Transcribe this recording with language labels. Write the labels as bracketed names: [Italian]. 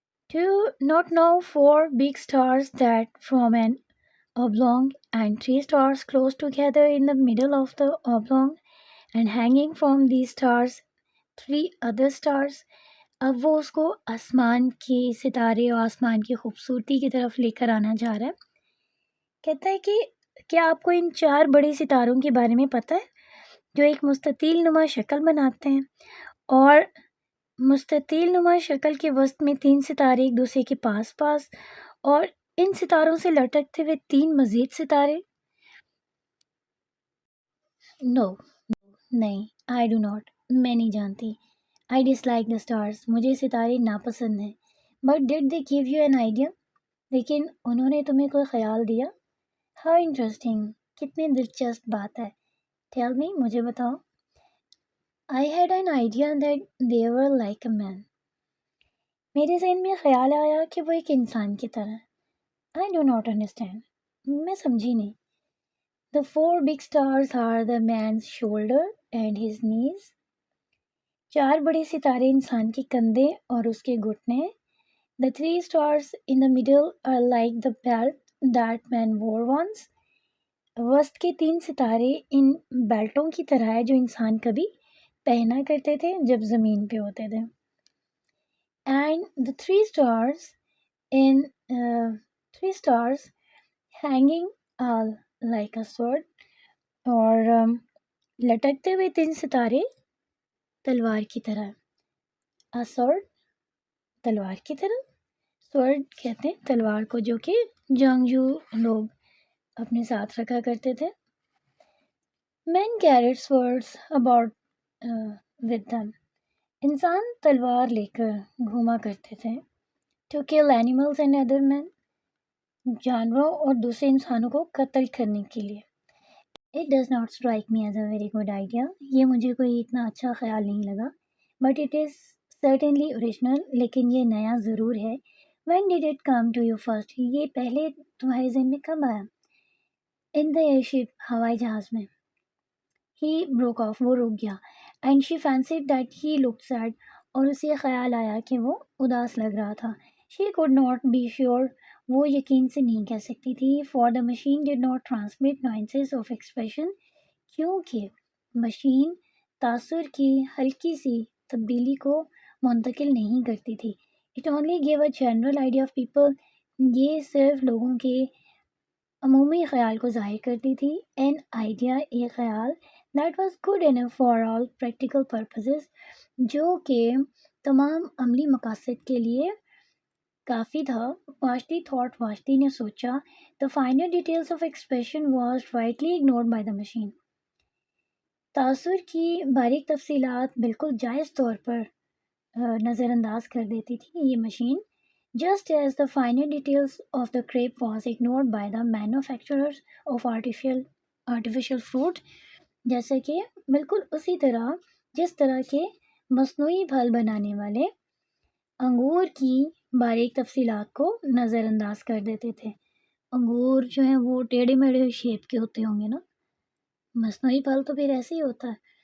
[English] Do you not know 4 big stars that form an oblong and 3 stars close together in the middle of the oblong, and hanging from these stars 3 other stars. [Urdu] اب وہ اس کو آسمان کے ستارے اور آسمان کی خوبصورتی کی طرف لے کر آنا چاہ رہا ہے. کہتا ہے کہ کیا آپ کو ان 4 بڑے ستاروں کے بارے میں پتہ ہے جو ایک مستطیل نما شکل بناتے ہیں، اور مستطیل نما شکل کے وسط میں 3 ستارے ایک دوسرے کے پاس پاس، اور ان ستاروں سے لٹکتے ہوئے 3 مزید ستارے؟ [English] no, [Urdu] نہیں، [English] I do not, [Urdu] میں نہیں جانتی. [English] I dislike the stars. [Urdu] مجھے ستارے ناپسند ہیں. [English] But did they give you an idea. [Urdu] لیکن انہوں نے تمہیں کوئی خیال دیا؟ [English] How interesting. [Urdu] کتنی دلچسپ بات ہے. [English] tell me, [Urdu] مجھے بتاؤ. [English] I had an idea that they were like a man. [Urdu] میرے ذہن میں خیال آیا کہ وہ ایک انسان کی طرح ہے. [English] I do not understand. [Urdu] میں سمجھی نہیں. [English] The four big stars are the man's shoulder and his knees. [Urdu] 4 بڑے ستارے انسان کے کندھے اور اس کے گھٹنے. [English] The 3 stars in the middle are like the belt that man wore once. [Urdu] وسط کے 3 ستارے ان بیلٹوں کی طرح ہے جو انسان کبھی پہنا کرتے تھے جب زمین پہ ہوتے تھے. [English] And the 3 stars in 3 stars hanging like a sword. [Urdu] اور لٹکتے ہوئے 3 ستارے تلوار کی طرح. [English] A sword [Urdu] تلوار کی طرح. sword کہتے ہیں تلوار کو جو کہ جنگجو لوگ اپنے ساتھ رکھا کرتے تھے. [English] Men carried swords about with them. [Urdu] انسان تلوار لے کر گھوما کرتے تھے. [English] To kill animals and other men. [Urdu] جانوروں اور دوسرے انسانوں کو قتل کرنے کے لیے. [English] It does not strike me as a very good idea. [Urdu] یہ مجھے کوئی اتنا اچھا خیال نہیں لگا. [English] But it is certainly original. [Urdu] لیکن یہ نیا ضرور ہے. [English] When did it come to you first? [Urdu] یہ پہلے تمہارے ذہن میں کب آیا؟ [English] In the airship. [Urdu] ہوائی جہاز میں. [English] He broke off. [Urdu] وہ رک گیا. [English] And she fancied that he looked sad. [Urdu] اور اسے خیال آیا کہ وہ اداس لگ رہا تھا. [English] She could not be sure. [Urdu] وہ یقین سے نہیں کہہ سکتی تھی. [English] For the machine did not transmit nuances of expression. [Urdu] کیونکہ مشین تاثر کی ہلکی سی تبدیلی کو منتقل نہیں کرتی تھی. [English] It only gave a general idea of people. [Urdu] یہ صرف لوگوں کے عمومی خیال کو ظاہر کرتی تھی. [English] An idea [Urdu] ایک خیال [English] that was good enough for all practical purposes. [Urdu] جو کہ تمام عملی مقاصد کے لیے کافی تھا. [English] Vashti thought. [Urdu] Vashti نے سوچا. [English] The finer details of expression was rightly ignored by the machine. [Urdu] تاثر کی باریک تفصیلات بالکل جائز طور پر نظر انداز کر دیتی تھی یہ machine. [English] Just as the finer details of the crepe was ignored by the manufacturers of artificial fruit. [Urdu] جیسے کہ بالکل اسی طرح جس طرح کے مصنوعی پھل بنانے والے انگور کی باریک تفصیلات کو نظر انداز کر دیتے تھے. انگور جو ہیں وہ ٹیڑھے میڑھے شیپ کے ہوتے ہوں گے نا. مصنوعی پھل تو پھر ایسے ہی ہوتا ہے.